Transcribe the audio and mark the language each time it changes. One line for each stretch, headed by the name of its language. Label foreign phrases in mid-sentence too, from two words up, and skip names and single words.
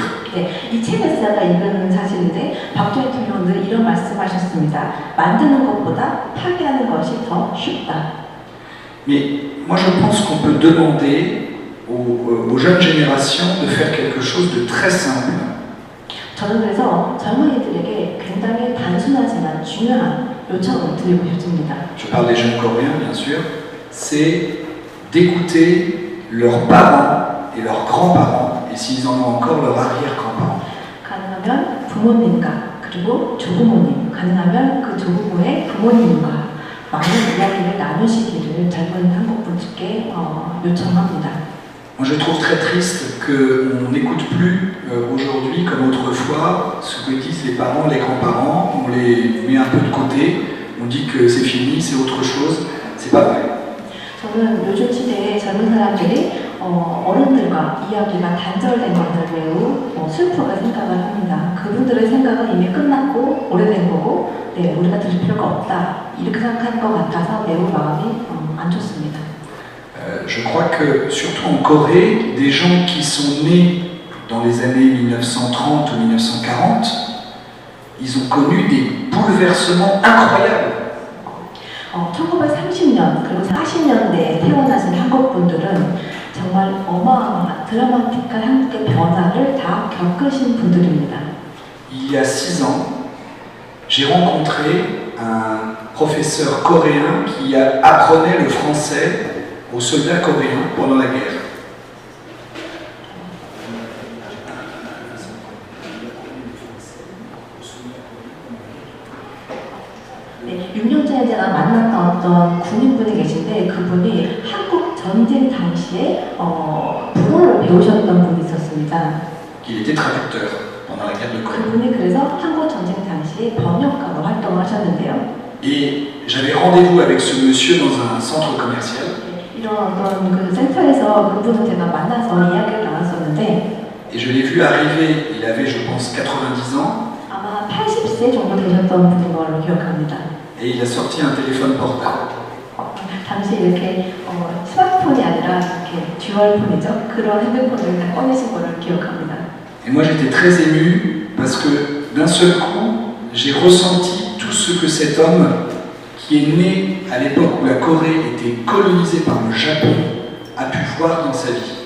Korean: 이 책을 제가 읽은 사실인데 박정희 대통령도 이런 말씀하셨습니다. 만드는 것보다 파괴하는 것이 더 쉽다.
French: Mais moi je pense qu'on peut demander aux jeunes générations de faire quelque chose de très simple.
Korean: 저는 그래서 젊은이들에게 굉장히 단순하지만 중요한 요청을 드리고 싶습니다.
French: Je parle des jeunes coréens bien sûr, c'est d'écouter leurs parents et leurs grands-parents, et s'ils en ont encore, leurs arrière-grands-parents.
Korean: 가능하면 부모님과 그리고 조부모님, 가능하면 그 조부모의 부모님과 많은 이야기를 나누시기를 젊은 한국 분들께 요청합니다.
French: Moi je trouve très triste qu'on n'écoute plus aujourd'hui comme autrefois ce que disent les parents, les grands-parents, on les met un peu de côté, on dit que c'est fini, c'est autre chose, c'est pas vrai.
Korean: 저는 요즘 시대에 젊은 사람들이 어른들과 이야기가 단절된 것을 매우 슬프게 생각을 합니다. 그분들의 생각은 이미 끝났고 오래된 거고 네, 우리가 들을 필요가 없다 이렇게 생각하는 것 같아서 매우 마음이 안 좋습니다.
French: Je crois que, surtout en Corée, des gens qui sont nés dans les années 1930 ou 1940, ils ont connu des bouleversements incroyables.
Korean: 1930년 그리고 40년대에 태어나신 한국 분들은 정말 어마어마한 드라마틱한 한국의 변화를 다 겪으신 분들입니다.
French: Il y a 6 ans, j'ai rencontré un professeur coréen qui apprenait le français aux soldats coréens pendant la guerre.
Korean: 네, 6년 전에 제가 만났던 어떤 군인분이 계신데 그분이 한국 전쟁 당시에 불어를 배우셨던 분이 있었습니다.
French: Il était traducteur pendant la guerre de Corée.
Korean: 그분이 그래서 한국 전쟁 당시에 번역가로 활동을 하셨는데요.
French: Et j'avais rendez-vous avec ce monsieur dans un centre commercial.
Korean: 이런 어떤 그 센터에서 그분을 제가 만나서 이야기를 나눴었는데
French: Et je l'ai vu arriver, il avait je pense 90 ans,
Korean: 아마 80세 정도 되셨던 분인 걸로 기억합니다.
French: et il a sorti un téléphone portable.
Korean: 당시 이렇게 스마트폰이 아니라 이렇게 듀얼폰이죠. 그런 핸드폰을 다 꺼내신 거를 기억합니다.
French: Et moi j'étais très ému parce que d'un seul coup, j'ai ressenti tout ce que cet homme qui est né à l'époque où la Corée était colonisée par le Japon a pu voir dans sa vie.